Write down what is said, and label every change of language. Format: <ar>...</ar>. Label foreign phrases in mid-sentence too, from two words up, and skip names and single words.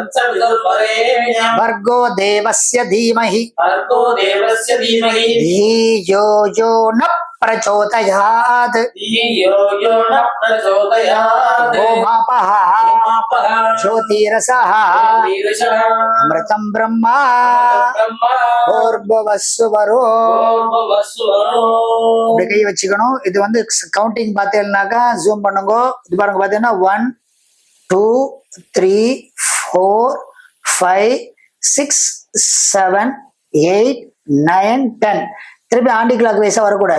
<sa>भर्गो देवस्य धीमहि धियो यो न प्रचोदयात् गोमापः ज्योतिरसः अमृतं ब्रह्मा भूर्भुवस्सुवरो.</sa> <ta>இப்படி கை வச்சுக்கணும். இது வந்து கவுண்டிங் பார்த்தீங்கன்னாக்கா ஜூம் பண்ணுங்க. இது பாருங்க பார்த்தீங்கன்னா 1 2 3 4 5 6 7 8 9 10 திருப்பி</ta> <en>anti clockwise</en> <ta>வரக்கூடாது.</ta>